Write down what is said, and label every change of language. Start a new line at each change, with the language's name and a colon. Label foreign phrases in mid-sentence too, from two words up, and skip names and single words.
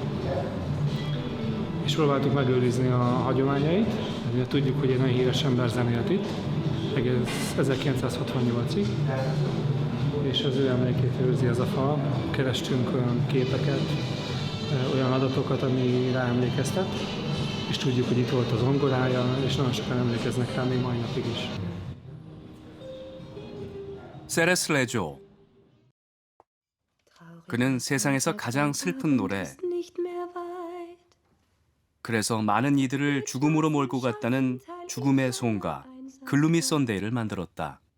Hungarian: És próbáltuk megőrizni a hagyományait, mert tudjuk, hogy egy nagyon híres ember zenélt itt, egész 1968-ig, és az ő emlékét őrzi ez a fal. Kerestünk olyan képeket, olyan adatokat, ami rá emlékeztet, és tudjuk, hogy itt volt az zongorája, és nagyon sokan emlékeznek rá még mai napig is.
Korean: 세레스 레조. 그는 세상에서 가장 슬픈 노래. 그래서 많은 이들을 죽음으로 몰고 갔다는 죽음의 송가 글루미 썬데이를 만들었다.